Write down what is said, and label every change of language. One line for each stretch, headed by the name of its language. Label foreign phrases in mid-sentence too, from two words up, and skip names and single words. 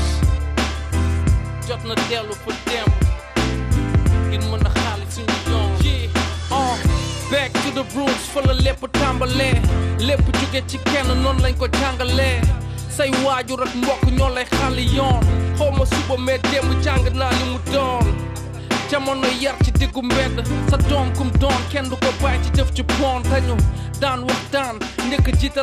Wolof: Jot na dellu fa dem ngir mën a xaali suñu yoon.
English: Back to the roots
Wolof: fa la lépp tàmbalee lépp jóge ci kenn noonu lañ ko jàngalee say waajur ak mbokk ñoo lay xaali yoon xaw ma suba mais démb jàng naa li mu doon jamono yar ci diggu mbedd sa doom kum doon kenn du ko bàyyi ci jëf ci bon dañu daan waxtaan njëkk jiital